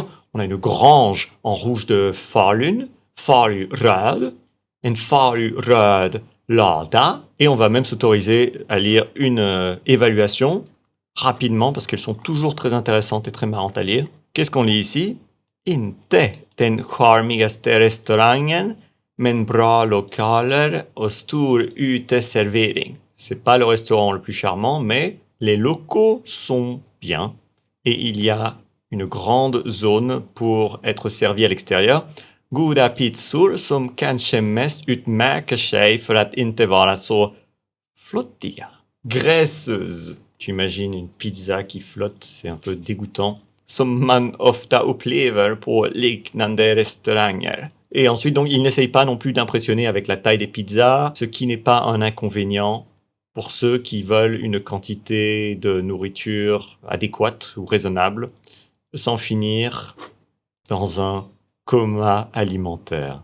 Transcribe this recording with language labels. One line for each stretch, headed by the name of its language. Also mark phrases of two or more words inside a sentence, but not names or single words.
French: On a une grange en rouge de Falun, Faluröd,
Swedish: en Faluröd lada.
French: Et on va même s'autoriser à lire une évaluation rapidement parce qu'elles sont toujours très intéressantes et très marrantes à lire. Qu'est-ce qu'on lit ici?
Swedish: Inte den charmigaste restaurangen, men bra lokaler och stor uteservering.
French: C'est pas le restaurant le plus charmant, mais les locaux sont bien et il y a une grande zone pour être servi à l'extérieur.
Swedish: Goda pizzor som kanske mest utmärker sig för att inte vara så flottiga.
French: Graisseuse. Tu imagines une pizza qui flotte, c'est un peu dégoûtant.
Swedish: Som man ofta upplever på liknande restauranger.
French: Et ensuite, donc, il n'essaye pas non plus d'impressionner avec la taille des pizzas, ce qui n'est pas un inconvénient pour ceux qui veulent une quantité de nourriture adéquate ou raisonnable, sans finir dans un coma alimentaire.